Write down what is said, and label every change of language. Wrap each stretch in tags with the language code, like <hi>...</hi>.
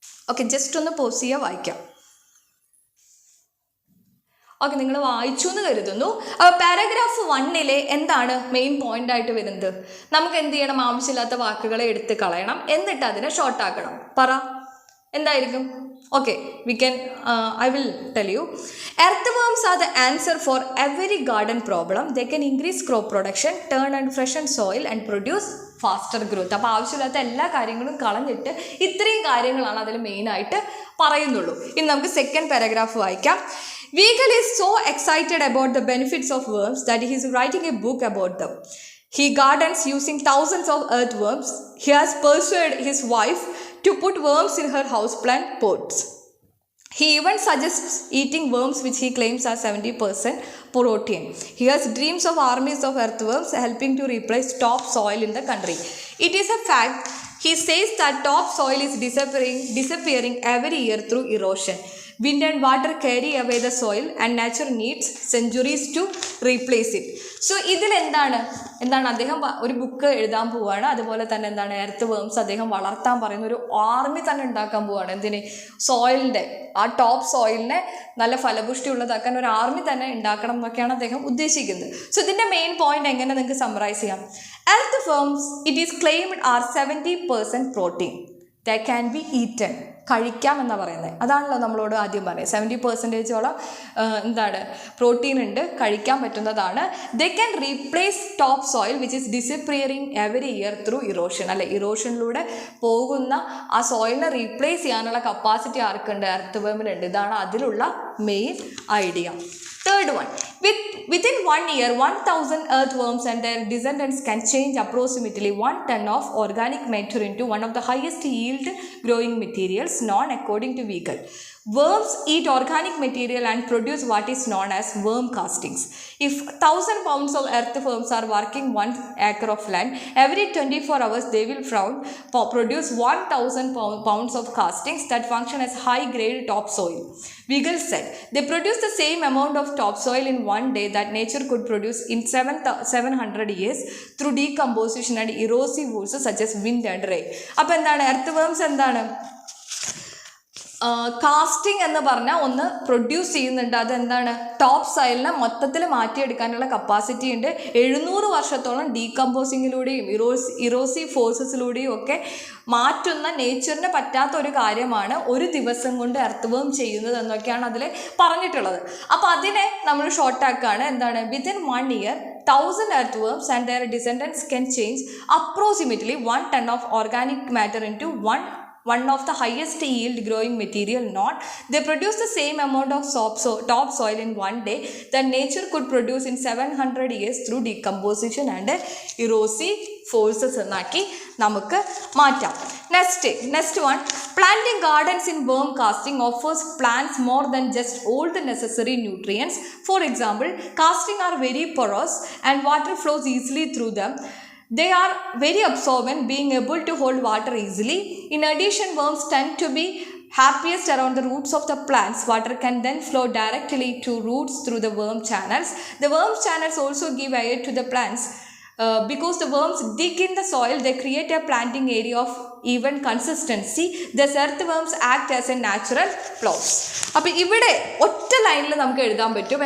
<ml>Okay, just ഒന്ന് pose ചെയ്യുക, വായിക്കാം. ഓക്കെ, നിങ്ങൾ വായിച്ചു എന്ന് കരുതുന്നു. അപ്പോൾ പാരഗ്രാഫ് 1ലെ എന്താണ് മെയിൻ പോയിന്റ് ആയിട്ട് വരുന്നത്? നമുക്ക് എന്ത് ചെയ്യണം? ആവശ്യമില്ലാത്ത വാക്കുകളെ എടുത്ത് കളയണം, എന്നിട്ട് അതിനെ ഷോർട്ടാക്കണം. പറ, എന്തായിരിക്കും?</ml> <en>Okay, we can, I will tell you. Earthworms are the answer for every garden problem. They can increase crop production, turn and freshen soil and produce faster growth.</en> <ml>അപ്പോൾ ആവശ്യമില്ലാത്ത എല്ലാ കാര്യങ്ങളും കളഞ്ഞിട്ട് ഇത്രയും കാര്യങ്ങളാണ് അതിൽ മെയിനായിട്ട് പറയുന്നുള്ളൂ. ഇനി നമുക്ക് സെക്കൻഡ് പാരഗ്രാഫ് വായിക്കാം.</ml> <en>Weigel is so excited about the benefits of worms that he is writing a book about them. He gardens using thousands of earthworms. He has persuaded his wife to put worms in her houseplant pots. He even suggests eating worms which he claims are 70% protein. He has dreams of armies of earthworms helping to replace topsoil in the country. It is a fact. He says that topsoil is disappearing every year through erosion. Wind and water carry away the soil and nature needs centuries to replace it.</en> <ml>So ഇതിൽ എന്താണ് അദ്ദേഹം ഒരു book എഴുതാൻ പോവുകയാണ്. അതുപോലെ തന്നെ എന്താണ് earth worms അദ്ദേഹം വളർത്താൻ പറയുന്ന ഒരു ആർമി തന്നെ ഉണ്ടാക്കാൻ പോവുകയാണ്. എന്തിന്? സോയിലിൻ്റെ ആ ടോപ്പ് സോയിലിനെ നല്ല ഫലപുഷ്ടി ഉള്ളതാക്കാൻ ഒരു ആർമി തന്നെ ഉണ്ടാക്കണം എന്നൊക്കെയാണ് അദ്ദേഹം ഉദ്ദേശിക്കുന്നത്. സോ ഇതിൻ്റെ മെയിൻ പോയിന്റ് എങ്ങനെ നിങ്ങൾക്ക് സമ്മറൈസ് ചെയ്യാം?</ml> <en>Earthworms it is claimed are 70% protein. They can be eaten.</en> <ml>കഴിക്കാം എന്നാണ് പറയുന്നത്. അതാണല്ലോ നമ്മളോട് ആദ്യം പറയുന്നത്. 70% എന്താണ് പ്രോട്ടീൻ ഉണ്ട്, കഴിക്കാൻ പറ്റുന്നതാണ്.</ml> <en>They can replace topsoil which is disappearing every year through erosion.</en> <ml>അല്ലെ, ഇറോഷനിലൂടെ പോകുന്ന ആ സോയിലിനെ റീപ്ലേസ് ചെയ്യാനുള്ള കപ്പാസിറ്റി ആർക്കുണ്ട്? എർത്ത് വേമിനുണ്ട്. ഇതാണ് അതിലുള്ള main idea.</ml> <en>Third one, within 1 year, 1,000 earthworms and their descendants can change approximately 1 ton of organic matter into one of the highest yield growing materials known according to Weigel. Worms eat organic material and produce what is known as worm castings. If 1,000 pounds of earthworms are working 1 acre of land, every 24 hours they will produce 1,000 pounds of castings that function as high-grade topsoil. Weigel said, they produce the same amount of topsoil in one day that nature could produce in 700 years through decomposition and erosive forces such as wind and rain.</en> <ml>അപ്പോൾ എന്താണ് earthworms എന്താണ്? Casting എന്ന് പറഞ്ഞാൽ ഒന്ന് produce ചെയ്യുന്നുണ്ട്. അതെന്താണ്? Top സോയിലിനെ മൊത്തത്തിൽ മാറ്റിയെടുക്കാനുള്ള capacity ഉണ്ട്. 700 വർഷത്തോളം ഡീകമ്പോസിങ്ങിലൂടെയും ഇറോസീവ് ഫോഴ്സസിലൂടെയും ഒക്കെ മാറ്റുന്ന നേച്ചറിന് പറ്റാത്ത ഒരു കാര്യമാണ് ഒരു ദിവസം കൊണ്ട് എർത്ത് ചെയ്യുന്നത് എന്നൊക്കെയാണ് അതിൽ പറഞ്ഞിട്ടുള്ളത്. അപ്പോൾ അതിനെ നമ്മൾ ഷോർട്ടാക്കാണ്. എന്താണ്?</ml> <en>Within 1 year 1,000 earthworms and their descendants can change approximately 1 ton of organic matter into one of the highest yield growing material known. They produce the same amount of topsoil in one day that nature could produce in 700 years through decomposition and erosive forces</en> <ml>എന്നാക്കി നമുക്ക് മാറ്റാം.</ml> <en>Next one, planting gardens in worm casting offers plants more than just all the necessary nutrients. For example, casting are very porous and water flows easily through them. They are very absorbent, being able to hold water easily. In addition, worms tend to be happiest around the roots of the plants. Water can then flow directly to roots through the worm channels. The worm channels also give air to the plants. Because the worms dig in the soil, they create a planting area of even consistency. Thus, earthworms act as a natural plows.</en> <ml>അപ്പോൾ ഇവിടെ ഒറ്റ ലൈനിൽ നമുക്ക് എഴുതാൻ പറ്റും.</ml>